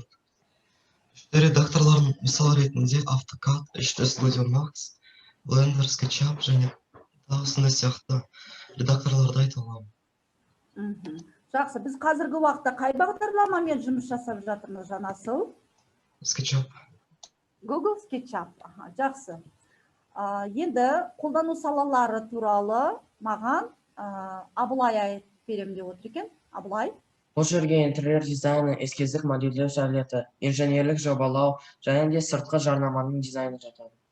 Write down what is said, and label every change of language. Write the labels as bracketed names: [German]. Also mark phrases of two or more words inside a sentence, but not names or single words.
[Kazakh] Үшті редакторлардың мысал ретінде AutoCAD, үшті Studio Max, Blender, SketchUp және осындай сияқты редакторларды айта аламын. Жақсы, біз қазіргі уақытта қай бағдарламамен жұмыс жасап жатырмыз, Жанасыл? SketchUp. Google SketchUp. Жақсы. Енді қолдану салалары туралы маған Абылай айтып беремін деп отыр екен. Абылай. Бұл жерге интерьер дизайны, эскиздік модельдеу сәулеті, инженерлік жобалау және де сыртқы жарнаманың дизайны жатады.